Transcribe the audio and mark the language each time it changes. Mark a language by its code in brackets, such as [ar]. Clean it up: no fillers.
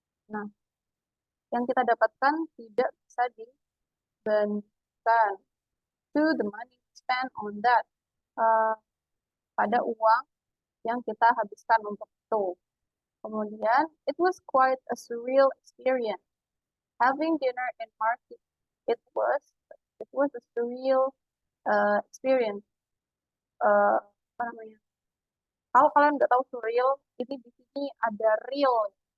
[id] Nah, yang kita dapatkan tidak bisa dibandingkan [en] to the money spent on that, [id] uh, pada uang yang kita habiskan untuk itu. Kemudian, [en] it was quite a surreal experience. Having dinner in market, it was a surreal experience. [id] Apa namanya? Kalau kalian nggak tahu surreal, ini di sini ada real.